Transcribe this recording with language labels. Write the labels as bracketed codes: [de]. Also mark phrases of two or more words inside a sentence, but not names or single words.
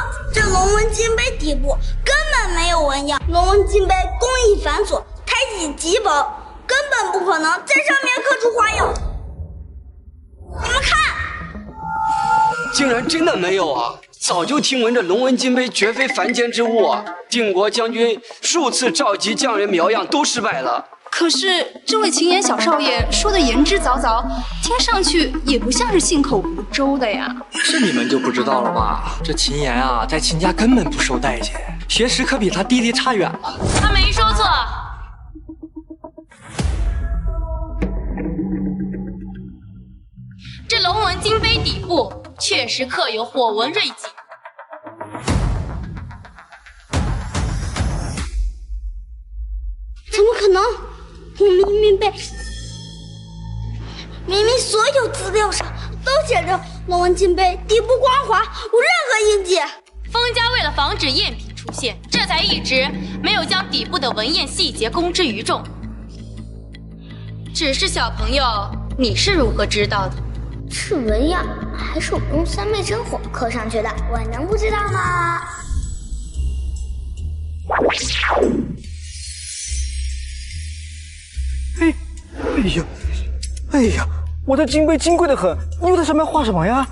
[zh] 這龙紋金杯底部根本沒有紋樣，龍紋金杯工藝繁瑣，胎體極薄，根本不可能在上面刻出花樣。你們看，竟然真的沒有啊！早就听聞這龍紋金杯絕非凡間之物啊！定國將軍數次召集匠人描樣都失敗了。可是這位秦岩小少爺說的言之凿凿，聽上去也不像是信口胡诌的呀。是你们就不知道了吧？这秦岩啊，在秦家根本不受待见，学识可比他弟弟差远了。他没說錯。這龍紋金杯底部確實刻有火紋瑞錦。怎麼可能？我明明所有資料上都寫着龍紋金杯底部光滑，無任何印記。封家為了防止贗品出現，這才一直沒有將底部的紋樣細節公之於眾。只是小朋友，你是如何知道的？是紋樣還是我用三昧真火刻上去的？我能不知道嗎？哎呀，我的金杯金貴得很，你又在上面畫什麼呀？